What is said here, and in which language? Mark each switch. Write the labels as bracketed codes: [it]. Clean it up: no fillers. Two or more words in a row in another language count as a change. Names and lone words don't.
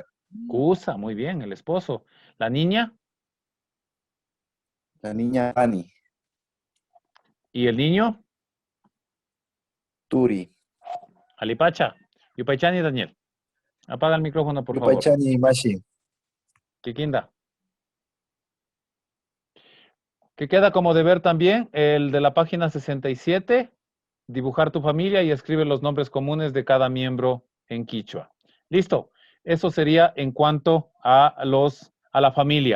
[es] Cusa, muy bien, el esposo. ¿La niña? La niña Ani. ¿Y el niño? Turi. [qu] Alipacha. Yupaychani, Daniel. [es] Apaga el micrófono, por favor. [qu] Yupaychani Mashi. Kikinda. [es] Que queda como deber también el de la página 67, dibujar tu familia y escribe los nombres comunes de cada miembro en quichua. Listo. Eso sería en cuanto a la familia.